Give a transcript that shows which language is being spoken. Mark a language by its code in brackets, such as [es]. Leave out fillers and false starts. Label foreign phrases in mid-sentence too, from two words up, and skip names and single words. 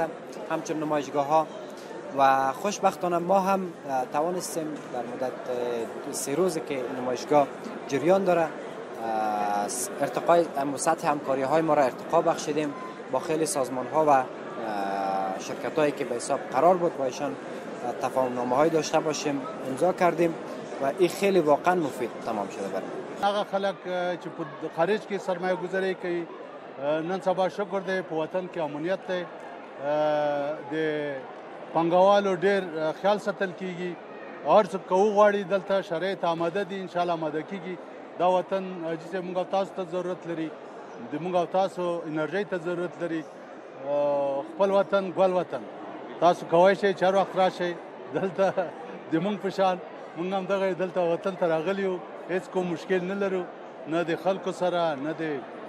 [fa] همچون نمایشگاه ها و خوشبختانه ما هم توانستیم در مدت 3 روزی که نمایشگاه جریان داره ارتقای سطح همکاری های ما را ارتقا بخشیدیم. با خیلی سازمان ها و شرکت هایی که به حساب قرار بود با ایشان تفاهم نامه های داشته باشیم امضا کردیم و این خیلی واقعا مفید تمام شده برای [ps] هغه خلک چې په خارج کې سرمایه گذاری کوي نن سبا شکر دی په وطن کې امنیت دی د پانګوالو ډیر خیال ساتل کیږي هر څه کوو غواړي دلته شرایط آماده دي [ar] ان شاء الله [ps] آماده کیږي دا وطن چې موږ تاسو ته ضرورت لري د موږ تاسو انرژي ته ضرورت لري خپل وطن ګل وطن تاسو کوی شئ چې هر وخت راشئ دلته د موږ په شان موږ هم دغه دلته وطن ته راغلي یو هیڅ کوم مشکل نه لرو نه د خلکو سره نه د